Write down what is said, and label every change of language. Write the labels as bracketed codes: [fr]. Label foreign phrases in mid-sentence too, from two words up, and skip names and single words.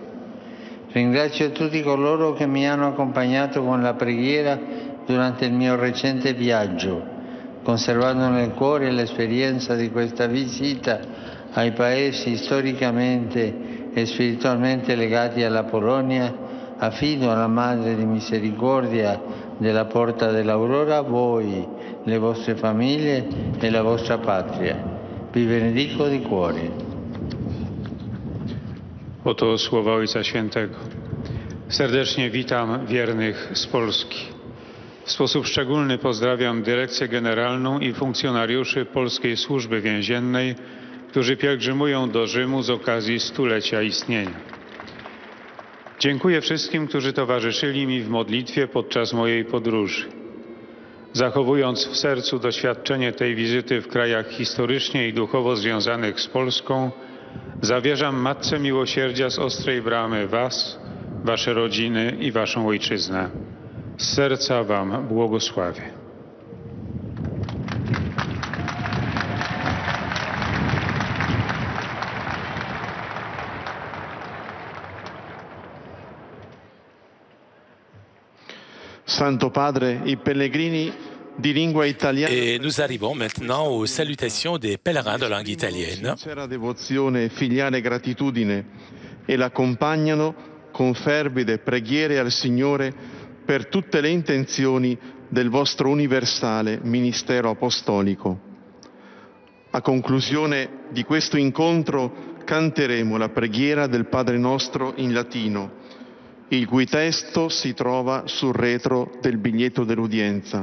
[it] Ringrazio tutti coloro che mi hanno accompagnato con la preghiera durante il mio recente viaggio, conservando nel cuore l'esperienza di questa visita ai paesi storicamente e spiritualmente legati alla Polonia. Affido alla Madre di Misericordia della Porta dell'Aurora voi, le vostre famiglie e la vostra patria. Vi benedico di cuore. [pl] Oto słowa Ojca Świętego. Serdecznie witam wiernych z Polski. W sposób szczególny pozdrawiam Dyrekcję Generalną i funkcjonariuszy Polskiej Służby Więziennej, którzy pielgrzymują do Rzymu z okazji stulecia istnienia. Dziękuję wszystkim, którzy towarzyszyli mi w modlitwie podczas mojej podróży. Zachowując w sercu doświadczenie tej wizyty w krajach historycznie i duchowo związanych z Polską, zawierzam Matce Miłosierdzia z Ostrej Bramy Was, wasze rodziny i waszą ojczyznę. Z serca wam błogosławię. [it] Santo Padre, i pellegrini di lingua italiana. [fr] Et nous arrivons maintenant aux salutations des pèlerins de langue italienne. [it] Sincera devozione e filiale gratitudine e l'accompagnano con fervide preghiere al Signore per tutte le intenzioni del vostro universale ministero apostolico. A conclusione di questo incontro canteremo la preghiera del Padre nostro in latino, il cui testo si trova sul retro del biglietto dell'udienza.